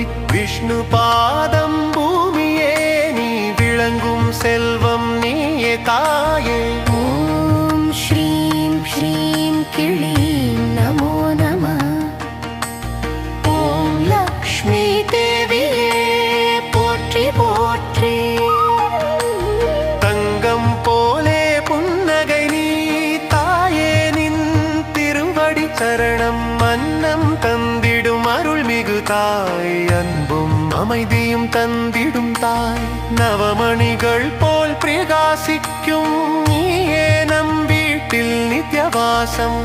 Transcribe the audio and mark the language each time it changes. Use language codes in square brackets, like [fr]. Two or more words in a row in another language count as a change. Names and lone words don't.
[ta] விஷ்ணுபாதம் பூமியே நீ விளங்கும் செல்வம் நீயே தாயே। [sa] ॐ श्रीं श्रीं क्लीं नमो नमः। [ta] ஓம் லக்ஷ்மி தேவியே போற்றி போற்றி। தங்கம் போலே புன்னகை நீ தாயே நின் திருவடி சரணம். அன்னம் தந்திடும் அருள்மிகு தாய் அன்பும் அமைதியும் தந்திடும் தாய். நவமணிகள் போல் பிரகாசிக்கும் நீயே நம் வீட்டில் நித்யவாசம்.